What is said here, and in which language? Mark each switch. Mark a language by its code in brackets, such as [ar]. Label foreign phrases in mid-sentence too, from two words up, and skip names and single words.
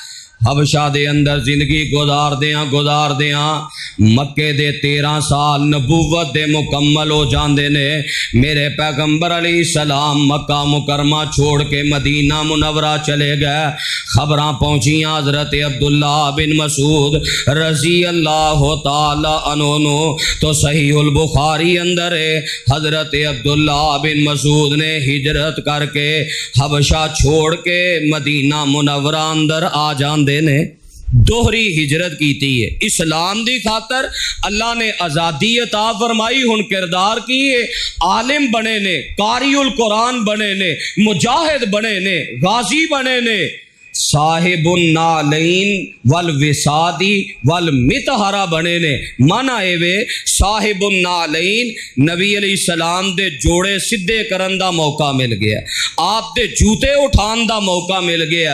[pa] حبشہ دے اندر زندگی گزاردیاں مکے دے 13 سال نبوت دے مکمل ہو جاندے نے. میرے پیغمبر علیہ السلام مکہ مکرمہ چھوڑ کے مدینہ منورہ چلے گئے. خبراں پہنچیاں حضرت عبداللہ بن مسعود [ar] رضي الله تعالى عنه [pa] تو صحیح البخاری اندر ہے، حضرت عبداللہ بن مسعود نے ہجرت کرکے حبشہ چھوڑ کے مدینہ منورہ اندر آ جاندے نے. دوہری ہجرت کی ہے اسلام دی خاطر، اللہ نے آزادی عطا فرمائی. ہن کردار کی ہے، عالم بنے نے, [ar] قارئ القرآن [pa] بنے نے، مجاہد بنے نے، غازی بنے نے, [ar] صاحب النعلين والوساد والمطهرة [pa] بنے نے. مانا ایویں [ar] صاحب النعلين, [pa] نبی علیہ السلام دے جوڑے سیدھے کرن دا موقع مل گیا، آپ دے جوتے اٹھان دا موقع مل گیا.